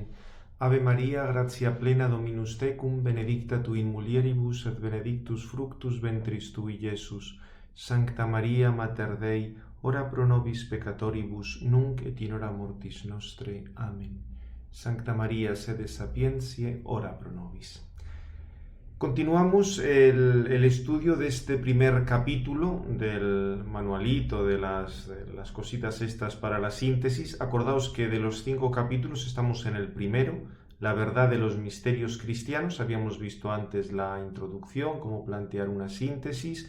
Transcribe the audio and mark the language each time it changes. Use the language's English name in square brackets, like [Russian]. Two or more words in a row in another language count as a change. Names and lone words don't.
[Latin] Ave Maria, gratia plena Dominus tecum, benedicta tu in mulieribus et benedictus fructus ventris tui, Iesus. Sancta Maria, Mater Dei, ora pro nobis peccatoribus, nunc et in hora mortis nostre. Amen. Sancta Maria, sede sapientiae, ora pro nobis. [Spanish] Continuamos el estudio de este primer capítulo del manualito, de las cositas estas para la síntesis. Acordaos que de los 5 capítulos estamos en el primero, la verdad de los misterios cristianos. Habíamos visto antes la introducción, cómo plantear una síntesis.